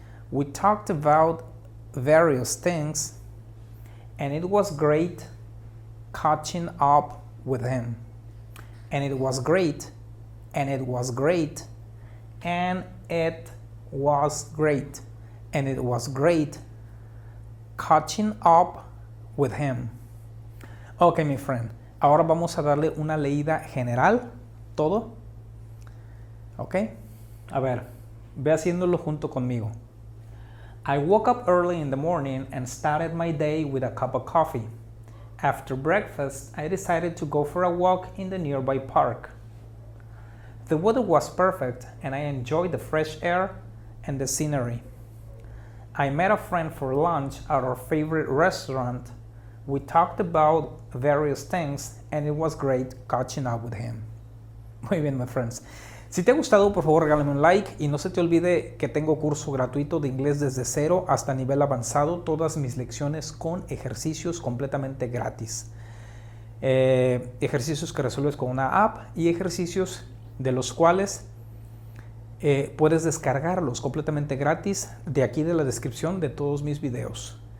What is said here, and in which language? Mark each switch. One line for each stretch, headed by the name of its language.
English: We talked about various things, and it was great catching up with him. And it was great, and it was great, and it was great, and it was great catching up with him.
Spanish: Ok, mi friend. Ahora vamos a darle una leída general, todo. Ok. A ver, ve haciéndolo junto conmigo.
English: I woke up early in the morning and started my day with a cup of coffee. After breakfast, I decided to go for a walk in the nearby park. The weather was perfect and I enjoyed the fresh air and the scenery. I met a friend for lunch at our favorite restaurant. We talked about various things and it was great catching up with him.
Spanish: Muy bien,
English: my friends.
Spanish: Si te ha gustado, por favor regálame un like y no se te olvide que tengo curso gratuito de inglés desde cero hasta nivel avanzado, todas mis lecciones con ejercicios completamente gratis. Ejercicios que resuelves con una app y ejercicios de los cuales puedes descargarlos completamente gratis de aquí de la descripción de todos mis videos.